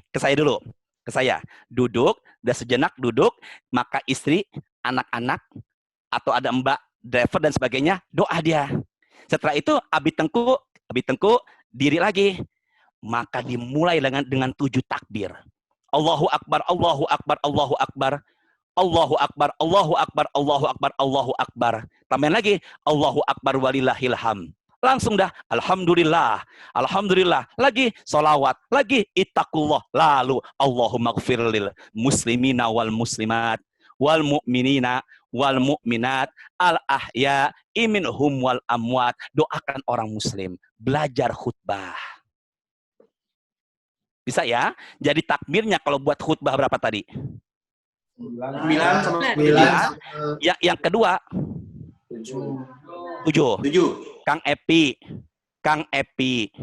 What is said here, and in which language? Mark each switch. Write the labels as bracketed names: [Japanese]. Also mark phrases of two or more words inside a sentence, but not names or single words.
[Indonesian] Ke saya dulu. Ke saya. Duduk, udah sejenak duduk, maka istri, anak-anak atau ada mbak driver dan sebagainya, doa dia. Setelah itu Abi Tengku diri lagi. Maka dimulai dengan 7 takbir. [Arabic] الله أكبر الله أكبر الله أكبر الله أكبر الله أكبر الله أكبر الله أكبر. [Indonesian] Tambahin lagi, [Arabic] الله أكبر ولله الحمد. [Indonesian] Langsung dah, [Arabic] الحمد لله الحمد لله. [Indonesian] Lagi solawat, lagi ittaqullah. [Arabic] Lalu اللهم اغفر للمسلمين والمسلمات والمؤمنين والمؤمنات الأحياء منهم والأموات. [Indonesian] Doakan orang muslim. Belajar khutbah. Bisa ya? Jadi takbirnya kalau buat khutbah berapa tadi? 9. Yang kedua 7. Kang Epi.